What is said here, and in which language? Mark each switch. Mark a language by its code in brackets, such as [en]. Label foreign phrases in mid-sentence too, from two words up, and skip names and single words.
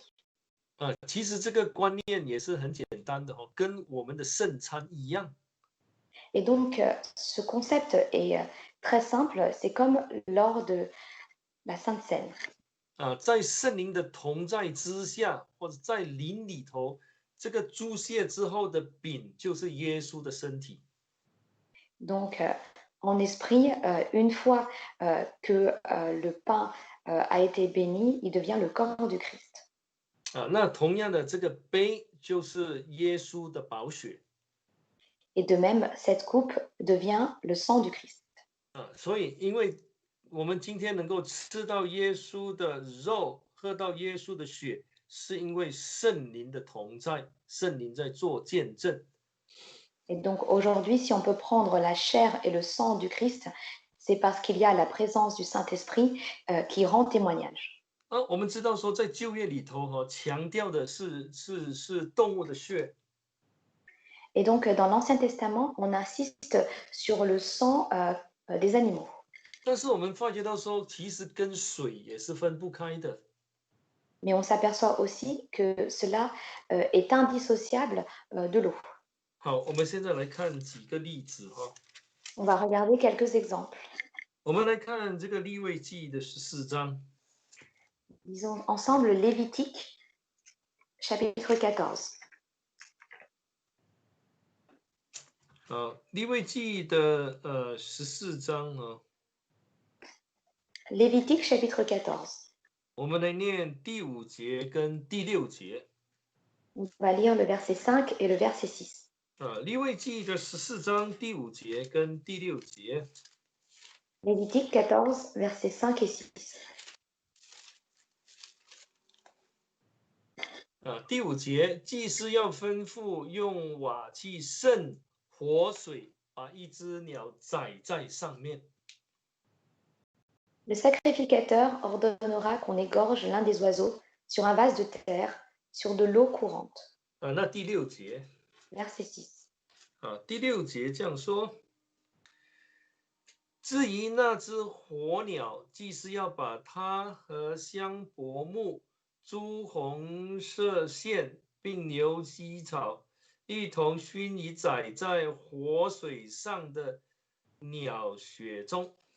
[zh] 其实这个观念也是很简单的跟我们的圣餐一样。 [fr] Et donc, ce concept est très simple, c'est comme lors de la Sainte Seine. [zh] 在圣灵的同在之下，或者在灵里头，这个注谢之后的饼就是耶稣的身体。 [fr] Donc, en esprit, une fois que le pain a été béni, il devient le corps du Christ. [zh] 那同样的，这个杯就是耶稣的宝血 [fr] Et de même, cette coupe devient le sang du Christ. [zh] 所以因为我们今天能够吃到耶稣的肉，喝到耶稣的血，是因为圣灵的同在，圣灵在做见证。 [fr] Et donc aujourd'hui, si on peut prendre la chair et le sang du Christ, c'est parce qu'il y a la présence du Saint-Esprit qui rend témoignage. [zh] 我们知道说，在旧约里头强调的是动物的血， [fr] Et donc dans l'Ancien Testament, on insiste sur le sang des animaux. [zh] 但是我们发觉到说，其实跟水也是分不开的。 [fr] Mais on s'aperçoit aussi que cela est indissociable de l'eau. [zh] 好，我们现在来看几个例子哈。 [fr] On va regarder quelques exemples. [zh] 我们来看这个利未记的14章。 [fr] Lisons ensemble Lévitique, chapitre 14. [zh] 利未记的14章啊， [fr] Lévitique, chapitre 14. [zh] 我们来念第5节跟第6节。 [fr] On va lire le verset 5 et le verset 6. [zh] 利未记的14章第5节跟第6节。 [fr] Lévitique 14, versets 5 et 6. [zh] 第5节，祭司要吩咐用瓦器盛活水，把一只鸟宰在上面。 [fr] Le sacrificateur ordonnera qu'on égorge l'un des oiseaux sur un vase de terre, sur de l'eau courante. [zh] 那第6节， [fr] Verset 6. [zh] 第6节这样说：至于那只活鸟，祭司要把它和香柏木、朱红色线并牛膝草一同熏以宰在活水上的鸟血中。